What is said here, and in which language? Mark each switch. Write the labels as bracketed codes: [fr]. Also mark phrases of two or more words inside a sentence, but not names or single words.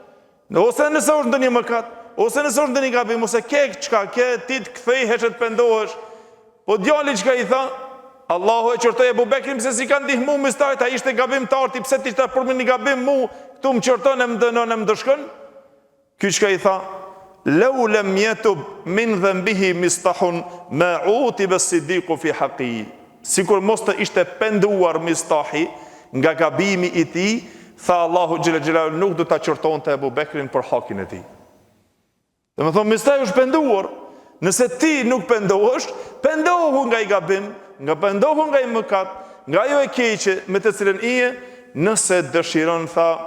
[sq] Ose nëse është ndonjë mëkat, ose nëse është ndonjë gabim, ose ke çka ke, ti të kthehesh, të pendohesh. Po djali çka i tha? Allahu e qortoi Abu Bekrin pse si ka ndihmu mistajt, ai ishte gabimtar, ti pse ti ta përmend një gabim mu, këtu më qorton e më dënon e më dëshkon? Ky çka i tha? [ar] لو لم يتب من ذنبه مسطح ما عوتب الصديق في حقه. [sq] Sikur mos të ishte penduar Mistahi nga gabimi i tij, tha Allahu [ar] جل جلاله [sq] nuk do ta qortonte Abu Bekrin për hakin e tij. Domethënë Mistahi është penduar. Nëse ti nuk pendohesh, pendohu nga i gabim, pendohu nga i mëkat, nga ajo e keqe me të cilën ije, nëse dëshiron, tha,